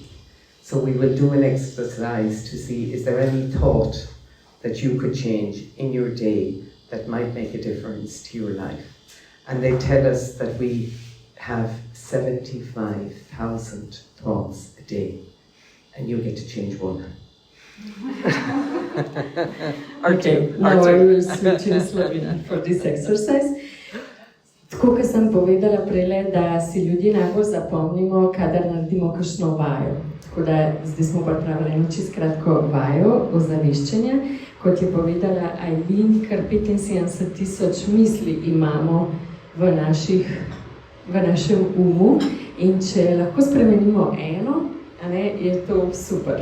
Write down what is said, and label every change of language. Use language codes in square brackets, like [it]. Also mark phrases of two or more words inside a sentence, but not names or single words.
[en] So we will do an exercise to see, is there any thought that you could change in your day that might make a difference to your life? And they tell us that we have 75,000 thoughts a day, and you get to change one. Okay, now I will switch in Slovenian for this exercise. [sl] Tako, kot sem povedala prejle, da si ljudje najbolj zapomnimo, kadar naredimo kakšno vajo. Tako da zdaj smo pripravili eno čisto kratko vajo ozaveščanja. Kot je povedala Eileen, kar 75,000 misli imamo v našem umu, in če lahko spremenimo eno, je to super.